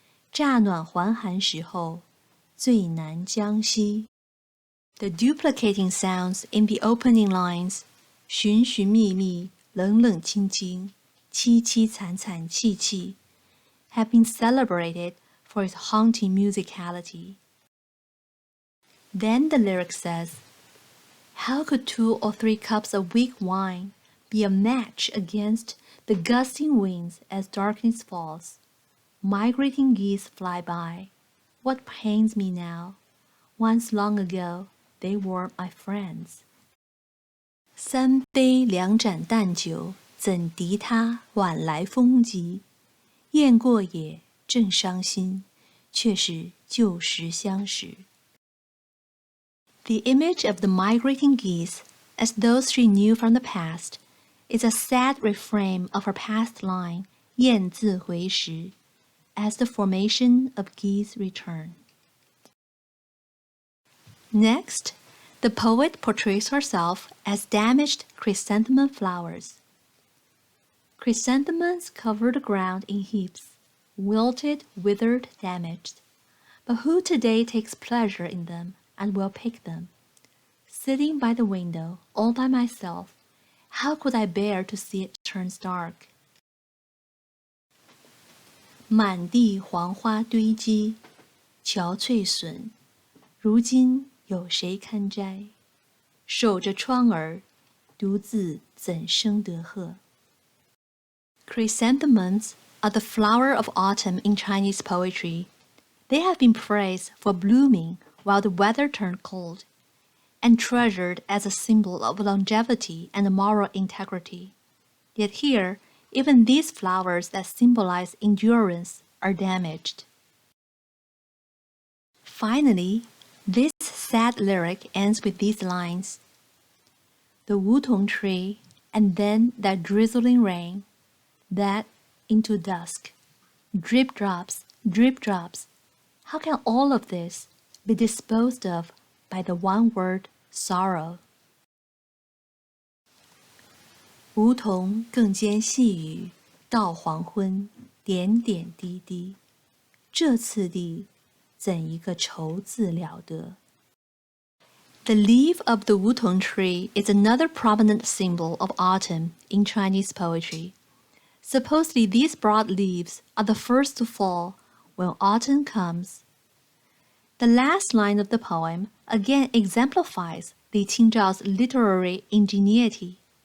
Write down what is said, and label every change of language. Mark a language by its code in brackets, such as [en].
[zh] 乍暖还寒时候，最难将息。 [en] The duplicating sounds in the opening lines, [zh] 寻寻觅觅，冷冷清清，凄凄惨惨戚戚, [en] have been celebrated for its haunting musicality. Then the lyric says, "How could 2 or 3 cups of weak wine be a match against the gusting winds as darkness falls? Migrating geese fly by. What pains me now? Once long ago, they were my friends." [zh] 三杯两盏淡酒，怎敌他晚来风急？雁过也，正伤心，却是旧时相识。 [en] The image of the migrating geese, as those she knew from the past, is a sad refrain of her past line, [zh] 雁自回时, [en] as the formation of geese return. Next, the poet portrays herself as damaged chrysanthemum flowers. Chrysanthemums cover the ground in heaps, wilted, withered, damaged. But who today takes pleasure in them and will pick them? Sitting by the window, all by myself, how could I bear to see it turn dark? [zh] 满地黄花堆积，憔悴损，如今有谁堪摘？守着窗儿，独自怎生得贺？ [en] Chrysanthemums are the flower of autumn in Chinese poetry. They have been praised for blooming while the weather turned cold, and treasured as a symbol of longevity and moral integrity. Yet here, even these flowers that symbolize endurance are damaged. Finally, this sad lyric ends with these lines. The wutong tree, and then that drizzling rain, that into dusk. Drip drops, drip drops. How can all of this be disposed of by the one word sorrow? [zh] 梧桐更兼细雨，到黄昏，点点滴滴。这次第，怎一个愁字了得？ [en] The leaf of the wutong tree is another prominent symbol of autumn in Chinese poetry. Supposedly these broad leaves are the first to fall when autumn comes. The last line of the poem again exemplifies Li Qingzhao's literary ingenuity.